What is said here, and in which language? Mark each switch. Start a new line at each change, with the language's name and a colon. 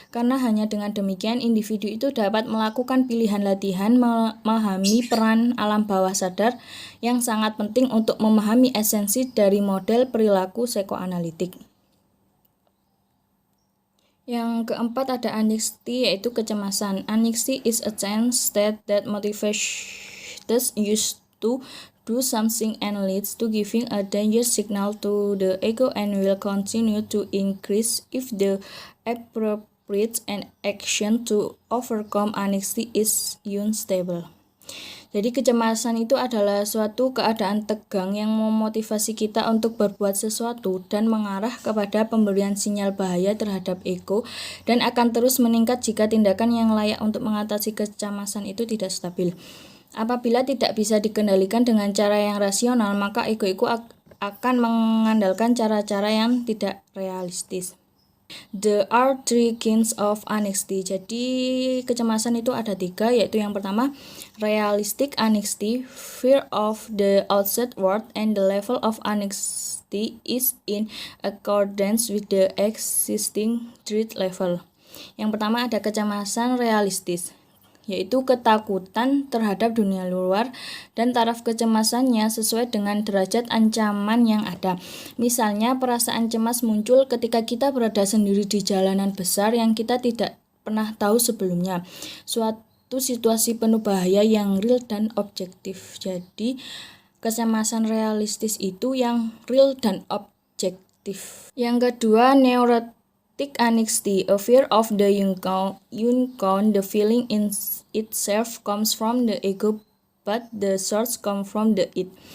Indonesian: Karena hanya dengan demikian, individu itu dapat melakukan pilihan latihan memahami peran alam bawah sadar yang sangat penting untuk memahami esensi dari model perilaku psikoanalitik. Yang keempat ada anxiety, yaitu kecemasan.
English: Anxiety is a tense state that motivates used to do something and leads to giving a danger signal to the ego and will continue to increase if the appropriate action to overcome anxiety is unstable.
Indonesian: Jadi kecemasan itu adalah suatu keadaan tegang yang memotivasi kita untuk berbuat sesuatu dan mengarah kepada pemberian sinyal bahaya terhadap ego, dan akan terus meningkat jika tindakan yang layak untuk mengatasi kecemasan itu tidak stabil. Apabila tidak bisa dikendalikan dengan cara yang rasional, maka ego akan mengandalkan cara-cara yang tidak realistis.
English: There are three kinds of anxiety.
Indonesian: Jadi kecemasan itu ada 3, yaitu yang pertama,
English: realistic anxiety, fear of the outside world, and the level of anxiety is in accordance with the existing threat level.
Indonesian: Yang pertama ada kecemasan realistis, yaitu ketakutan terhadap dunia luar dan taraf kecemasannya sesuai dengan derajat ancaman yang ada. Misalnya, perasaan cemas muncul ketika kita berada sendiri di jalanan besar yang kita tidak pernah tahu sebelumnya. Suatu situasi penuh bahaya yang real dan objektif. Jadi, kecemasan realistis itu yang real dan objektif. Yang kedua,
English: neurotic anxiety, a fear of the unknown. The feeling in itself comes from the ego, but the source comes from the id.